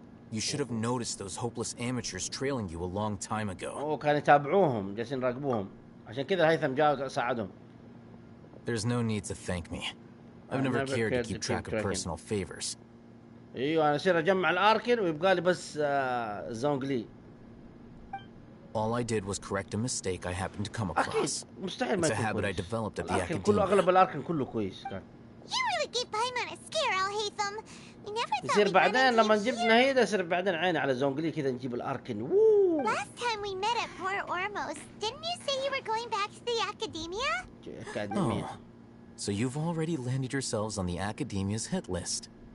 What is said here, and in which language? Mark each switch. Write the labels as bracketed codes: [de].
[en] You should have noticed those hopeless amateurs trailing you a long time ago. [ar] كانوا يتابعوهم جالسين يراقبوهم عشان كذا الهيثم جاء وساعدهم. [en] There's no need to thank me. I've never cared to keep track of personal favors. [ar] ايوه انا اصير اجمع الاركن ويبقى لي بس زونغلي. [en] All I did was correct a mistake I happened to come across. [ar] مستحيل ما [en] It's a habit I developed at the academy. [ar] كله اغلب الاركن كله كويس كان. [en] You really gave Paimon a scare, Al-Haytham. We never thought [ar] يصير بعدين لما نجيب نهيده يصير بعدين عيني على زونغلي كذا نجيب الاركن. [en] Last time we met at Port Ormos, didn't you say you were going back to the academia? Oh. So you've already landed yourselves on the Academia's hit list.